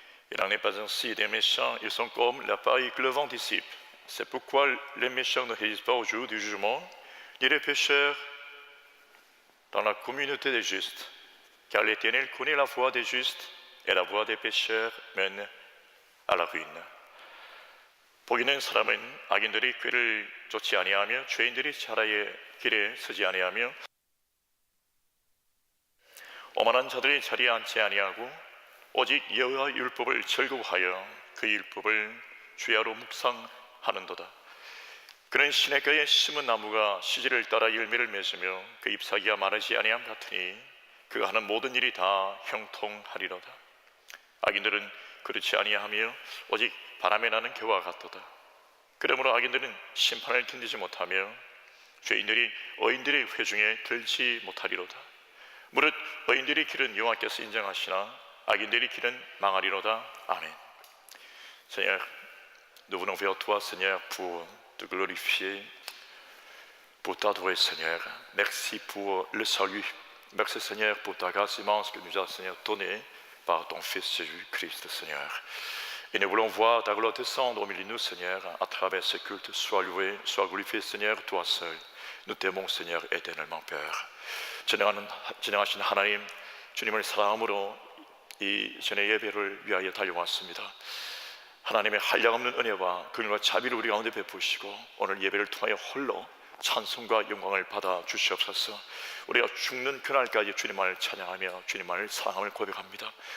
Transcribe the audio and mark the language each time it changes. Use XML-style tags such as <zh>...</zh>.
<fr>Il n'en est pas ainsi des méchants, ils sont comme la paille que le vent dissipe. C'est pourquoi les méchants ne réalisent pas au jour du jugement, ni les pécheurs dans la communauté des justes. Car l'Éternel connaît la voie des justes, et la voie des pécheurs mène à la ruine.</fr> <ko>복 있는 사람은 악인들이 꾀를 쫓지 아니하며 죄인들이 자라의 길에 서지 아니하며 오만한 자들이 자리에 앉지 아니하고 오직 여호와 율법을 즐거워하여 그 율법을 주야로 묵상하는도다. 그는 시냇가에 심은 나무가 시절을 따라 열매를 맺으며 그 잎사귀가 마르지 아니함 같으니 그가 하는 모든 일이 다 형통하리로다. 악인들은 그렇지 아니하며 오직 바람에 나는 겨와 같도다. 그러므로 악인들은 심판을 견디지 못하며 죄인들이 의인들의 회중에 들지 못하리로다. 무릇 의인들의 길은 여호와께서 인정하시나 악인들의 길은 망하리로다.</ko> <fr>Amen. Seigneur, nous venons vers toi, Seigneur, pour te glorifier, pour t'adorer, Seigneur. Merci pour le salut. Merci, Seigneur, pour ta grâce immense que nous as, Seigneur, donnée par ton Fils Jésus-Christ, Seigneur. Et nous voulons voir ta gloire descendre au milieu de nous, Seigneur, à travers ce culte. Sois loué, sois glorifié, Seigneur, toi seul. Nous t'aimons, Seigneur, éternellement, Père.</fr> <ko>진행하신 하나님, 주님을 사랑함으로 이 전의 예배를 위하여 달려왔습니다. 하나님의 한량없는 은혜와 긍휼과 자비를 우리 가운데 베푸시고 오늘 예배를 통하여 홀로 찬송과 영광을 받아 주시옵소서. 우리가 죽는 그날까지 주님만을 찬양하며 주님만을 사랑함을 고백합니다.</ko>